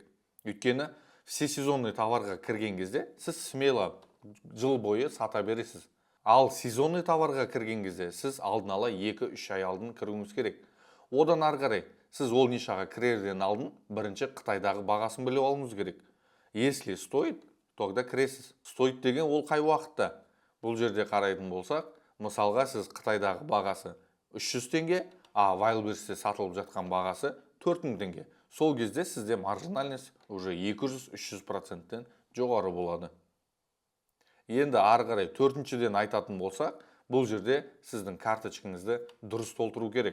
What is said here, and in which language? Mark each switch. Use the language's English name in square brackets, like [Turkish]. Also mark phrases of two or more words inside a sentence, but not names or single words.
[Kazakh] Өйткені [Russian] все сезонный [Kazakh] товарға кірген кезде сіз смело жыл бойы сата бересіз. Ал сезонный товарға кірген кезде сіз алдын ала 2-3 ай алдын кіруіңіз керек. Одан ары қарай сіз ол нишаға кірерден алдын бірінші Қытайдағы бағасын біліп алуыңыз керек. [Russian] Если стоит, тогда кіресіз. [Kazakh] Стоит деген ол қай уақытта? Бұл жерде қарайтын болсақ, мысалға сіз Қытайдағы бағасы 300 теңге, а Wildberriesте сатылып жатқан бағасы 4000 теңге. Сол кезде сізде маржинальность уже 200-300%-тен жоғары болады. Енді ары қарай төртіншіден айтатын болсақ, бұл жерде сіздің карточкаңызды дұрыс толтыру керек.